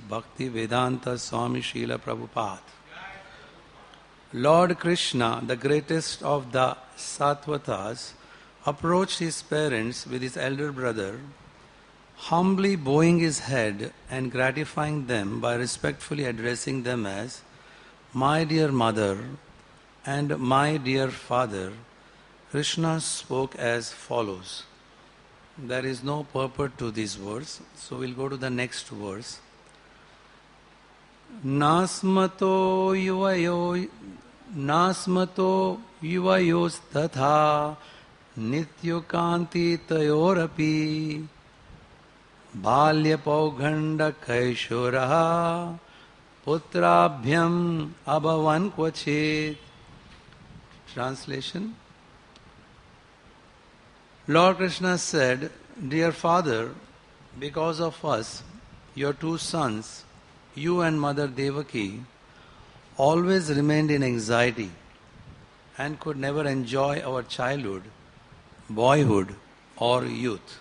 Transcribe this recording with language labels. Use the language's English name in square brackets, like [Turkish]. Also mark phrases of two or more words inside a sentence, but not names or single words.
[English] Bhakti Vedanta Swami Srila Prabhupada. Lord Krishna, the greatest of the Sattvatas, approached his parents with his elder brother, humbly bowing his head and gratifying them by respectfully addressing them as my dear mother and my dear father. Krishna spoke as follows. There is no purport to these words, so we'll go to the next verse. [Sanskrit] Nasmato yuvayos tatha nityukanti tayorapi balya paughanda kaishuraha putrabhyam abhavan kvachit. [English] Translation. Lord Krishna said, Dear Father, because of us, your two sons, you and Mother Devaki, always remained in anxiety and could never enjoy our childhood, boyhood or youth.